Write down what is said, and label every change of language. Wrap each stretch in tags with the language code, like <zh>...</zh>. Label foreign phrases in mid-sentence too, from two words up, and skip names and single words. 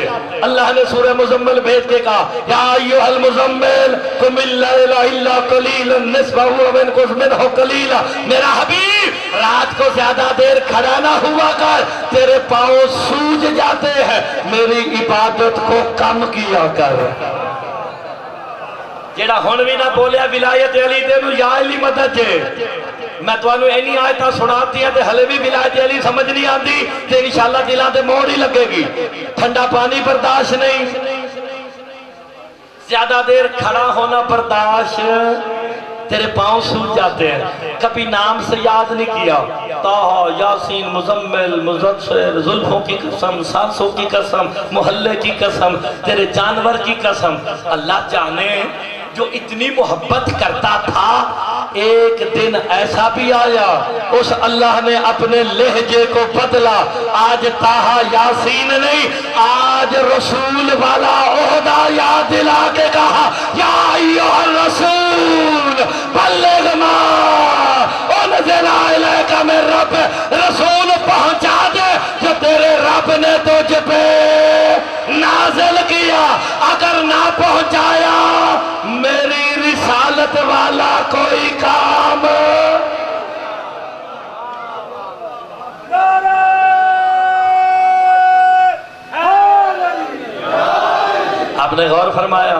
<ur>اللہ نے سورہ مزمل بھیج کے کہا</ur> <ar>یا ایھا المزمل قم اللیل الا قلیلا نصفہ وانقص منہ قلیلا،</ar> <ur>میرا حبیب رات کو زیادہ دیر کھڑا نہ ہوا کر، تیرے پاؤں سوج جاتے ہیں، میری عبادت کو کم کیا کر۔</ur> <pa>جیڑا ہن بھی نہ بولیا ولایت علی دے نو یا علی مدد جے، میں تو انہوں اینی آیتاں سناتی ہیں تے حلے بھی ولایت علی سمجھ نہیں آندی تے انشاءاللہ دلان تے موڑ ہی لگے گی.</pa> <ur>ٹھنڈا پانی برداشت نہیں, زیادہ دیر کھڑا ہونا برداشت, تیرے پاؤں سوج جاتے ہیں. کبھی نام سے یاد نہیں کیا, طٰہٰ, یاسین, مزمل, مزدثر, زلفوں کی قسم, سانسوں کی قسم, محلے کی قسم, تیرے جانور کی قسم. اللہ جانے جو اتنی محبت کرتا تھا, ایک دن ایسا بھی آیا اس اللہ نے اپنے لہجے کو بدلا. آج طٰہٰ یاسین نہیں, آج رسول والا عہدہ یاد دلا کے کہا</ur> <ar>یا ایھا الرسول بلغ ما انزل الیک من رب.</ar> <ur>رسول پہنچا دے جو تیرے رب نے تجھ پہ نازل کیا. اگر نہ پہنچایا میری رسالت والا کوئی کام. آپ نے غور فرمایا,</ur>